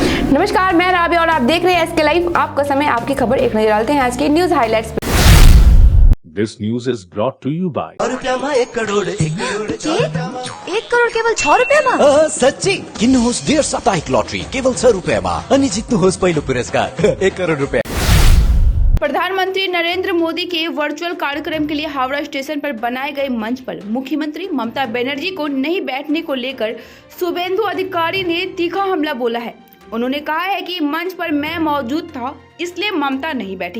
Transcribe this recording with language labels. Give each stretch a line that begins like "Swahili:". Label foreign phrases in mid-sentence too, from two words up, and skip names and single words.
Hindi: नमस्कार, मैं राबी और आप देख रहे हैं एसके लाइव। आपका समय, आपकी खबर, एक नजर डालते हैं आज की
English: news highlights
Hindi: पे।
English: This news is brought to you by
Nepali: 1 करोड़ 1 करोड़ केवल 6 रुपियाँमा? सच्ची किन्नुहोस् डेढ साप्ताहिक लटरी केवल 6 रुपियाँमा अनि जित्नुहोस् पहिलो पुरस्कार 1 करोड़ रुपया।
Hindi: प्रधानमंत्री नरेंद्र मोदी के वर्चुअल कार्यक्रम के लिए हावड़ा स्टेशन पर बनाए गए मंच पर मुख्यमंत्री ममता बनर्जी को नहीं बैठने को लेकर शुभेंदु अधिकारी ने तीखा हमला बोला है। उन्होंने कहा है कि मंच पर मैं मौजूद था, इसलिए ममता नहीं बैठी।